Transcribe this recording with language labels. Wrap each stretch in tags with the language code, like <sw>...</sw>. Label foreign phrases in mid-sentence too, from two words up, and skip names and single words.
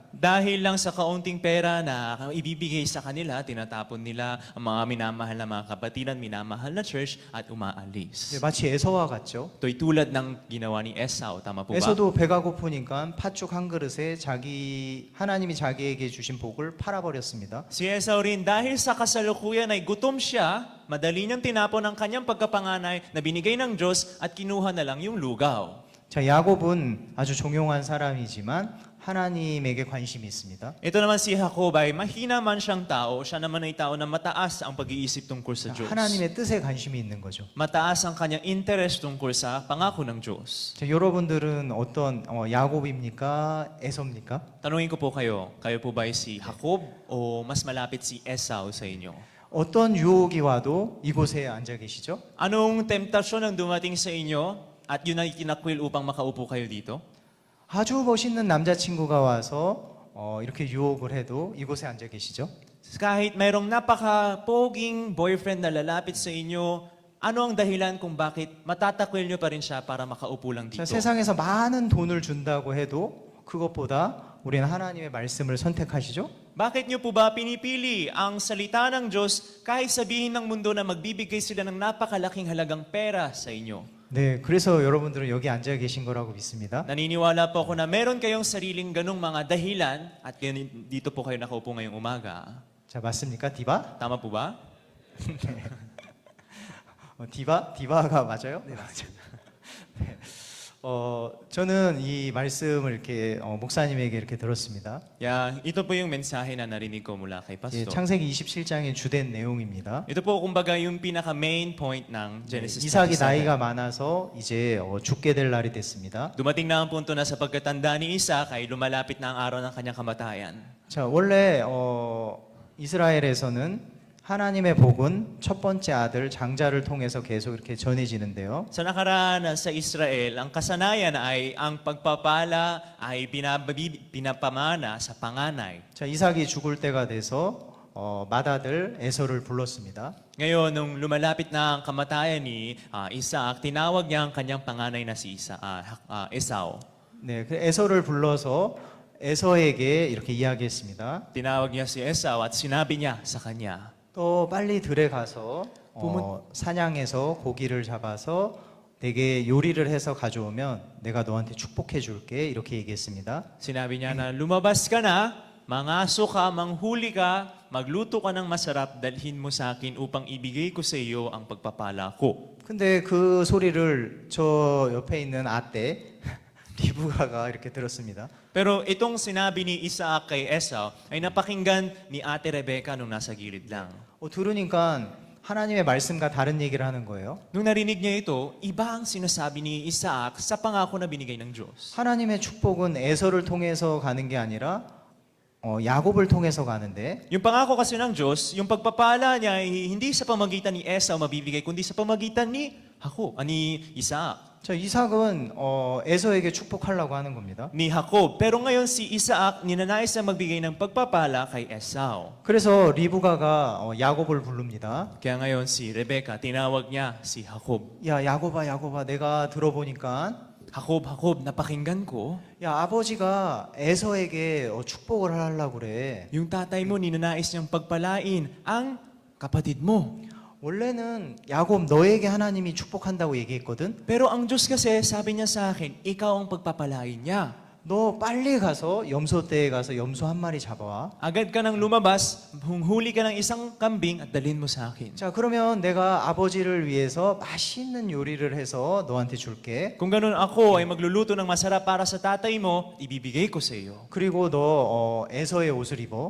<tl>Dahil lang sa kaunting pera na ibibigay sa kanila, tinatapon nila ang mga minamahal na mga kapatiran, minamahal na church at umaalis.</tl> <ko>네, 마치 에서와 같죠.</ko> <tl>Ito'y tulad ng ginawa ni Esau, tama po ba?</tl> <ko>에서도 배가 고프니까 팥죽 한 그릇에 하나님이 자기에게 주신 복을 팔아버렸습니다.</ko> <tl>Si Esau rin, dahil sa kasalukuyan ay gutom siya, madali niyang tinapon ang kanyang pagkapanganay na binigay ng Diyos at kinuha na lang yung lugaw.</tl> <ko>자, 야곱은 아주 종용한 사람이지만 하나님에게 관심이 있습니다.</ko> <tl>Ito naman si Jacob ay mahina man siyang tao, siya naman ay tao na mataas ang pag-iisip tungkol sa Diyos.</tl> <ko>하나님의 뜻에 관심이 있는 거죠.</ko> <tl>Mataas ang kanyang interest tungkol sa pangako ng Diyos.</tl> <ko>자, 여러분들은 어떤 야곱입니까? 에서입니까?</ko> <tl>Tanungin ko po kayo po ba ay si Jacob o mas malapit si Esau sa inyo?</tl> <ko>어떤 유혹이 와도 이곳에 앉아 계시죠?</ko> <tl>Anong temptasyon ang dumating sa inyo at yun ay tinakwil upang makaupo kayo dito?</tl> <ko>아주 멋있는 남자친구가 와서 이렇게 유혹을 해도 이곳에 앉아 계시죠?</ko> <tl>Kahit mayroong napaka-poging boyfriend na lalapit sa inyo, ano ang dahilan kung bakit matatakwil nyo pa rin siya para makaupo lang</tl> <ko>자,</ko> <tl>dito?</tl> <ko>세상에서 많은 돈을 준다고 해도 그것보다 우리는 하나님의 말씀을 선택하시죠?</ko> <tl>Bakit nyo po ba pinipili ang salita ng Diyos kahit sabihin ng mundo na magbibigay sila ng napakalaking halagang pera sa inyo?</tl> <ko>네, 그래서 여러분들은 여기 앉아 계신 거라고 믿습니다.</ko> <tl>Naniniwala po ako na meron kayong sariling ganong mga dahilan at dito po kayo nakaupo ngayong umaga.</tl> <ko>자, 맞습니까? 디바?</ko> <tl>Tama po ba?</tl> <ko>디바가 맞아요? 네, 맞아요. 네. 저는 이 말씀을 이렇게 목사님에게 이렇게 들었습니다.</ko> <tl>Ito po yung mensahe na narinig ko mula kay</tl> <ko>예,</ko> <tl>Pastor.</tl> <ko>창세기 27장의 주된 내용입니다.</ko> <tl>Ito po kumbaga yung pinaka</tl> <en>main point</en> <tl>ng Genesis</tl> <ko>이삭이</ko> <tl>27.</tl> <ko>나이가 많아서 이제 죽게 될 날이 됐습니다.</ko> <tl>Dumating na ang punto na sa pagkatanda ni Isaac ay lumalapit na ang araw ng kanyang kamatayan.</tl> <ko>자, 원래 이스라엘에서는 하나님의 복은 첫 번째 아들 장자를 통해서 계속 이렇게 전해지는데요.</ko> <tl>Sa nakaraan sa Israel, ang kasanayan ay ang pagpapala ay pinapamana sa panganay.</tl> <ko>자, 이삭이 죽을 때가 돼서 맏아들 에서를 불렀습니다.</ko> <tl>Ngayon, nung lumalapit na ang kamatayan ni Isaac, tinawag niya ang kanyang panganay na si Esau.</tl> <ko>네, 그 에서를 불러서 에서에게 이렇게 이야기했습니다.</ko> <tl>Tinawag niya si Esau at sinabi niya sa kanya,</tl> <ko>또 빨리 들에 가서 사냥해서 고기를 잡아서 내게 요리를 해서 가져오면 내가 너한테 축복해 줄게 이렇게 얘기했습니다.</ko> <tl>Sinabi niya na lumabas ka na, mangaso ka, manghuli ka, magluto ka ng masarap, dalhin mo sa akin upang ibigay ko sa iyo ang pagpapala ko.</tl> <ko>근데 그 소리를 저 옆에 있는 아떼 리브가가 이렇게 들었습니다.</ko> <tl>Pero itong sinabi ni Isaac kay Esau ay napakinggan ni Ate Rebecca nung nasa gilid lang.</tl> <ko>들으니까 하나님의 말씀과 다른 얘기를 하는 거예요.</ko> <tl>Nung narinig niya ito, iba ang sinasabi ni Isaac sa pangako na binigay ng Diyos.</tl> <ko>하나님의 축복은 에서를 통해서 가는 게 아니라 야곱을 통해서 가는데</ko> <tl>Yung pangako kasi ng Diyos, yung pagpapala niya ay hindi sa pamagitan ni Esau mabibigay, kundi sa pamagitan ni ni Isaac.</tl> <ko>저 이삭은 에서에게 축복하려고 하는 겁니다.</ko> <tl>Ni Jacob. Pero ngayon si Isaac ninanais na magbigay ng pagpapala kay Esau.</tl> <ko>그래서 리브가가 야곱을 부릅니다.</ko> <tl>Kaya ngayon si Rebecca, tinawag niya si Jacob.</tl> <ko>야, 야곱아, 내가 들어보니까</ko> <tl>Jacob, napakinggan ko,</tl> <ko>야, 아버지가 에서에게 축복을 하려고 그래.</ko> <tl>yung tatay mo ninanais niyang pagpalain ang kapatid mo.</tl> <ko>원래는 야곱 너에게 하나님이 축복한다고 얘기했거든.</ko> <tl>Pero ang Diyos kasi sabi niya sa akin, ikaw ang pagpapalain niya.</tl> <ko>너 빨리 가서 염소떼에 가서 염소 한 마리 잡아와.</ko> <tl>Agad ka nang lumabas, huli ka ng isang kambing at dalhin mo sa akin.</tl> <ko>자, 그러면 내가 아버지를 위해서 맛있는 요리를 해서 너한테 줄게.</ko> <tl>Kung ganun ako ay magluluto ng masarap para sa tatay mo, ibibigay ko sa iyo.</tl> <ko>그리고 너 에서의 옷을 입어.</ko>